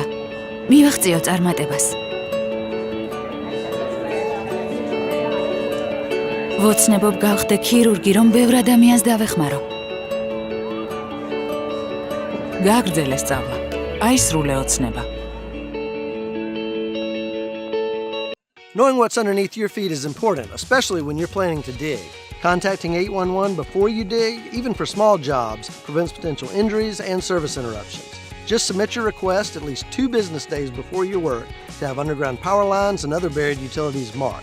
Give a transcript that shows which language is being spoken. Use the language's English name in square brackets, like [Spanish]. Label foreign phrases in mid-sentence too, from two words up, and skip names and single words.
[Georgian] მივახციო წარმატებას. ვოცნებობ გავხდე ქირურგი, რომ ბევრ ადამიანს დავეხმარო. გაგრძელე სწავლა. აისრულე ოცნება. [English] Knowing what's underneath your feet is important, especially when you're planning to dig. Contacting 811 before you dig, even for small jobs, prevents potential injuries and service interruptions. Just submit your request at least 2 business days before your work to have underground power lines and other buried utilities marked.